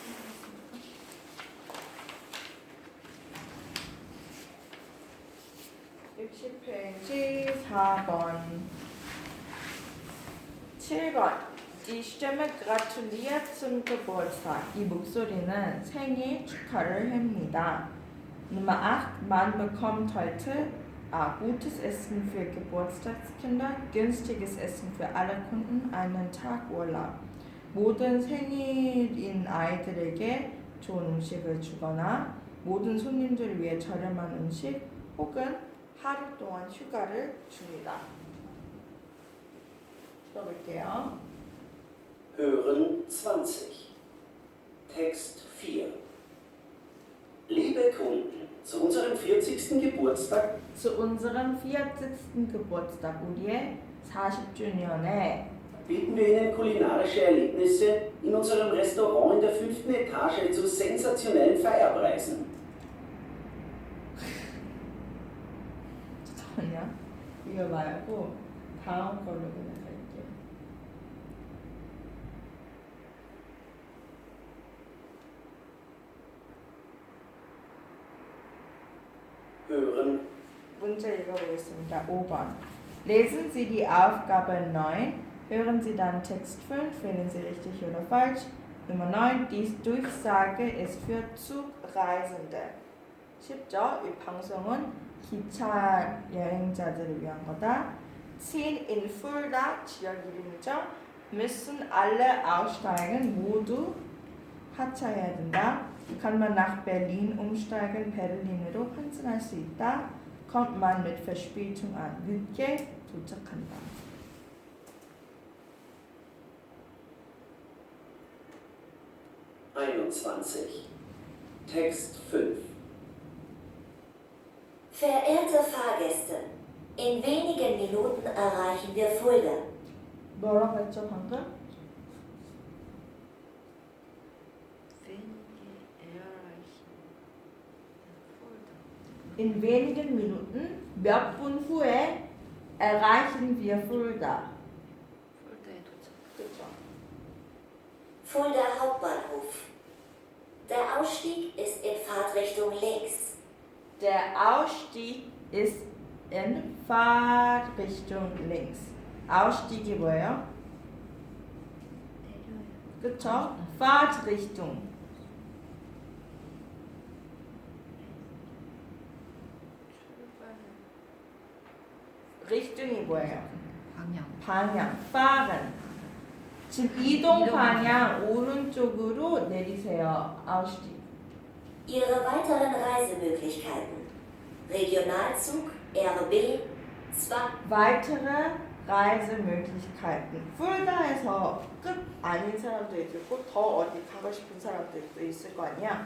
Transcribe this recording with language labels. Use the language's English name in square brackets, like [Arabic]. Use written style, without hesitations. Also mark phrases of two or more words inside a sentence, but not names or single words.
[Korean] 60페이지 4번 7번 [German] Die Stimme gratuliert zum Geburtstag. [Korean] 이 목소리는 생일 축하를 합니다. [German] Nummer 8. Man bekommt heute gutes Essen für Geburtstagskinder, günstiges Essen für alle Kunden, einen Tag Urlaub. [Korean] 모든 생일인 아이들에게 좋은 음식을 주거나 모든 손님들을 위해 저렴한 음식 혹은 하루 동안 휴가를 줍니다. 들어볼게요. [German] Hören 20. Text 4. Liebe Kunden, zu unserem 40. Geburtstag Zu unserem 40. Geburtstag, [Korean] 우리의 40주년에 [German] bieten wir Ihnen kulinarische Erlebnisse in unserem Restaurant in der 5. Etage zu sensationellen Feierpreisen. [Korean] 잠깐만요. 이거 말고 다음 걸로 그냥 갈게요. [German] Hören [Korean] 문제 읽어보겠습니다. 5번. [German] Lesen Sie die Aufgabe 9. Hören Sie dann Text 5. Wählen Sie richtig oder falsch. Nummer 9. Die Durchsage ist für Zugreisende. [Korean] 쉽죠? 이 방송은 기차 여행자들을 위한 거다. [German] Ziehen in Fulda, [Korean] 지역 이름이죠. [German] Müssen alle aussteigen, [Korean] 모두 하차해야 된다. [German] Kann man nach Berlin umsteigen, [Korean] 베를린으로 환승할 수 있다. [German] Kommt man mit Verspätung an, [Korean] 늦게 도착한다. [German] Text 5. Verehrte Fahrgäste, in wenigen Minuten erreichen wir Fulda. [Korean] 뭐라고 했죠 방금? [German] In wenigen Minuten, [Korean] 몇 분 후에 [German] erreichen wir Fulda. [Korean] 그렇죠. [German] Fulda Hauptbahnhof. Der Ausstieg ist in Fahrtrichtung links. Der Ausstieg ist in Fahrtrichtung links. [Korean] Ausstieg이 뭐예요? 그쵸? [German] Fahrtrichtung. [Korean] Richtung이 뭐예요? 방향. fahren. 지금 이동 방향 오른쪽으로 내리세요. [German] Ausstieg. Ihre weiteren Reisemöglichkeiten. Regionalzug RB 2. weitere Reisemöglichkeiten. [Korean] 풀다에서 끝 아닌 사람도 있고 더 어디 가고 싶은 사람들도 있을 거 아니야.